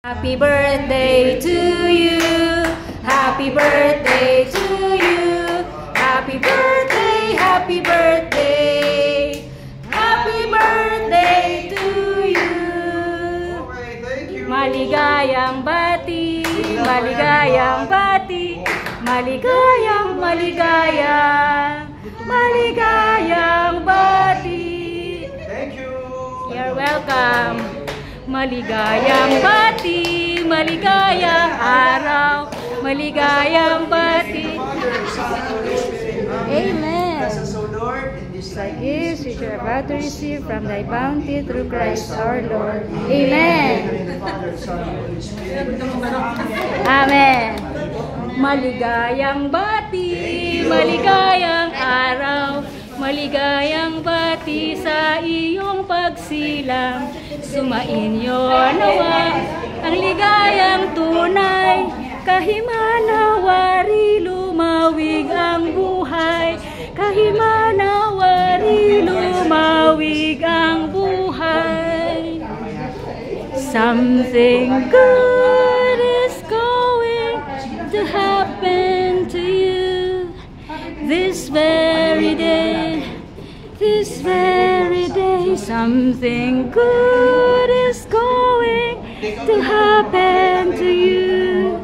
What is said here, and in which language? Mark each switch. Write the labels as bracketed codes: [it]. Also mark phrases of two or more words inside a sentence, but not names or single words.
[en] Happy birthday to you. Happy birthday to you. Happy birthday, happy birthday. Happy birthday to you. Okay, thank you. [tl] Maligayang bati, maligayang bati, maligayang, maligayang bati. [en] Thank you. You're welcome. [tl] Maligayang bati, maligayang araw, maligayang bati. [en] Amen. Like this which you are about to receive from thy bounty through Christ our Lord. Amen. Amen. [tl] Maligayang bati, maligayang araw, maligayang bati sa iyong pagsilang. Sumainyo nawa ang ligayang tunay, kahimanawari lumawig ang buhay, kahimanawari lumawig ang buhay. [en] Something good is going to happen to you this very day. This very day, something good is going to happen to you.